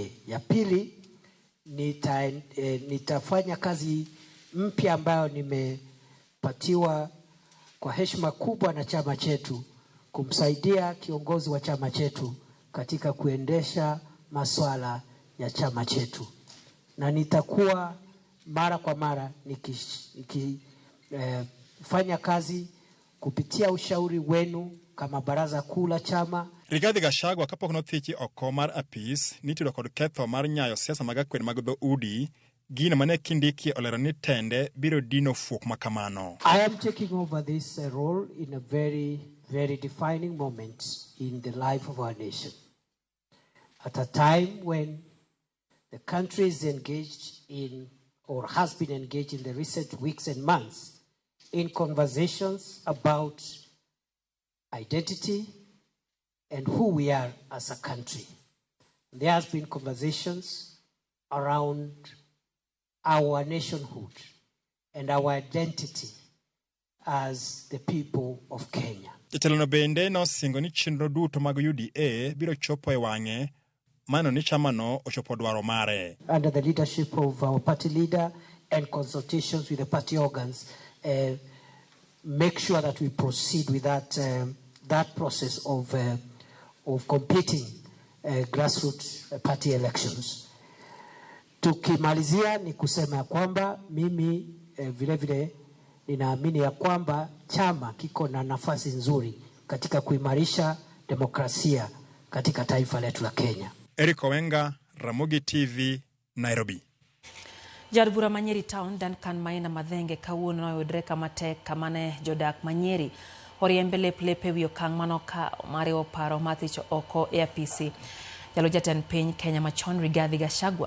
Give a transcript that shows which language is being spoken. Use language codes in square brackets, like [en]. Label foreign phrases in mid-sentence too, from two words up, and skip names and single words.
[sw] Ya pili, nitafanya kazi mpya ambayo nimepatiwa kwa heshima kubwa na chama chetu, kumsaidia kiongozi wa chama chetu katika kuendesha masuala ya chama chetu. Na nitakuwa mara kwa mara nikifanya kazi kupitia ushauri wenu kama baraza kuu la chama. [luo] Rigathi Gachagua kapok nothichi oko mar apis nitudo kod ketho mar nyayo siasa mag akwed mag dho udi, gino mane Kindiki olero ni tende biro dino fuok makamano. [en] I am taking over this role in a very, very defining moment in the life of our nation. At a time when the country is engaged in, or has been engaged in the recent weeks and months, in conversations about identity and who we are as a country. There has been conversations around our nationhood and our identity as the people of Kenya. [luo] Jatelono bende no singo ni chenro duto mag UDA biro chopo e wang'e mano ni chamano ochopo dwaro mare. [en] Under the leadership of our party leader and consultations with the party organs, make sure that we proceed with that process of completing grassroots party elections. [sw] Tukimalizia ni kusema ya kwamba mimi vile vile ninaamini ya kwamba chama kiko na nafasi nzuri katika kuimarisha demokrasia katika taifa letu la Kenya. Eriko Wenga, Ramogi TV, Nairobi. [luo] Jad bura Manyeri town Duncan Maina Madhenge kawuono noyudre kama tek kamane jodak Manyeri oriembele plepe wi okang' manoka mare oparo mathicho oko e apisi jalo jatend piny Kenya machon Rigathi Gachagua.